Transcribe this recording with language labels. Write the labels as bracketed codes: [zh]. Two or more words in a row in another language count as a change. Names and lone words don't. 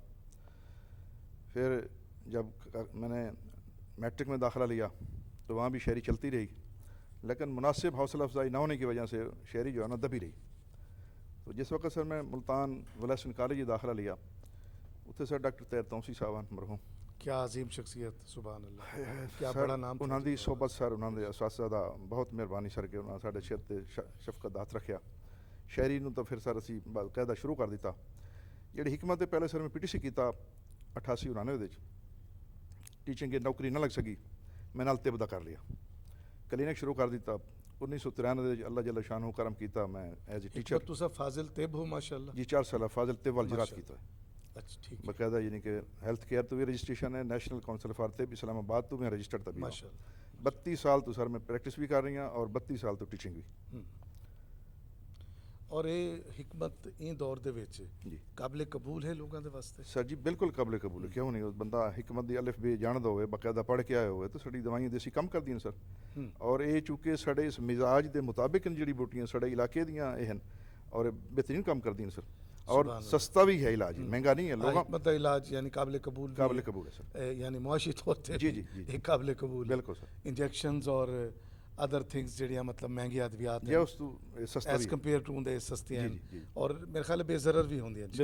[ur] پھر جب میں نے میٹرک میں داخلہ لیا تو وہاں بھی شاعری چلتی رہی, لیکن مناسب حوصلہ افزائی نہ ہونے کی وجہ سے شاعری جو ہے نا دبی رہی. تو جس وقت سر میں ملتان ولیسن کالج داخلہ لیا, اتنے سر ڈاکٹر طاہر توسی صاحب مرحوم, کیا عظیم شخصیت, سبحان اللہ, کیا بڑا نام. [pa] انہوں دی صحبت سر, انہوں دے اساتذہ دا بہت مہربانی سر, کہ انہوں نے ساڈے شیر تے شفقت ہاتھ رکھیا. شاعری نو تو پھر سر اسی باقاعدہ شروع کر دیتا. جہی حکمت پہلے سر میں PTC کیتا 88-89 وچ, ٹیچنگ کی نوکری نہ لگ سکی, میں نال طب دا کر لیا, کلینک شروع کر دیتا. 1993 اللہ جل شانہ کرم کیتا, میں [en] as a teacher. [ur] تو سب فاضل طب ہو ماشاءاللہ. [pa] جی 4 سال فاضل طب والجراحت کیتا ہے. [ur] اچھا ٹھیک, باقاعدہ یعنی کہ [en] health care [ur] تو بھی رجسٹریشن ہے, نیشنل کونسل فار طب اسلام آباد تو میں رجسٹرڈ طبی. ماشاءاللہ. 32 سال تو سر میں پریکٹس بھی کر رہی ہوں اور 32 سال تو ٹیچنگ بھی. [pa] ਔਰ ਇਹ ਹਕਮਤ ਇਹ ਦੌਰ ਦੇ ਵਿੱਚ ਜੀ ਕਾਬਲੇ ਕਬੂਲ ਹੈ ਲੋਕਾਂ ਦੇ ਵਾਸਤੇ? ਸਰ ਜੀ ਬਿਲਕੁਲ ਕਾਬਲੇ ਕਬੂਲ ਹੈ, ਕਿਉਂ ਨਹੀਂ। ਉਹ ਬੰਦਾ ਹਕਮਤ ਦੀ ਅਲਿਫ ਬੇ ਜਾਣਦਾ ਹੋਵੇ, ਬਾਕਾਇਦਾ ਪੜ੍ਹ ਕੇ ਆਇਆ ਹੋਵੇ, ਤਾਂ ਸਾਡੀ ਦਵਾਈਆਂ ਦੇਸੀ ਕੰਮ ਕਰਦੀਆਂ ਨੇ ਸਰ। ਔਰ ਇਹ ਚੂੰਕਿ ਸਾਡੇ ਇਸ ਮਿਜ਼ਾਜ ਦੇ ਮੁਤਾਬਿਕ ਜੜੀ ਬੂਟੀਆਂ ਸਾਡੇ ਇਲਾਕੇ ਦੀਆਂ ਇਹ ਹਨ ਔਰ ਬਿਹਤਰੀਨ ਕੰਮ ਕਰਦੀਆਂ ਨੇ ਸਰ। [ur] اور سستا بھی ہے علاج، مہنگا نہیں ہے. لوگوں حکمت علاج یعنی قابل قبول قابل قبول ہے سر، یعنی معاشی طور پہ جی جی جی ایک قابل قبول. بالکل سر. انجیکشنز اور [en] other things [ur] جڑیاں مطلب مہنگی ادویات یہ اس تو سستا ایز بھی [en] compared to the [ur] سستی ہیں جی جی اور میرے خیال ہے بے ضرر بھی ہوندی ہیں.